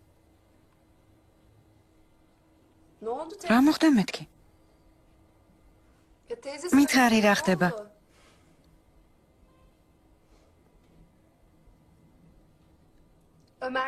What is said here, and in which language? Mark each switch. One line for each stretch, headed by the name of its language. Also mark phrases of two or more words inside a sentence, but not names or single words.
Turkish: Ne oldu teyze?
Georgian: რა მოხდა მეთქი?
Turkish: Ya teyze
Georgian: მითხარი
Turkish: sana
Georgian: რა
Turkish: ne
Georgian: ხდება?
Turkish: oldu? Ömer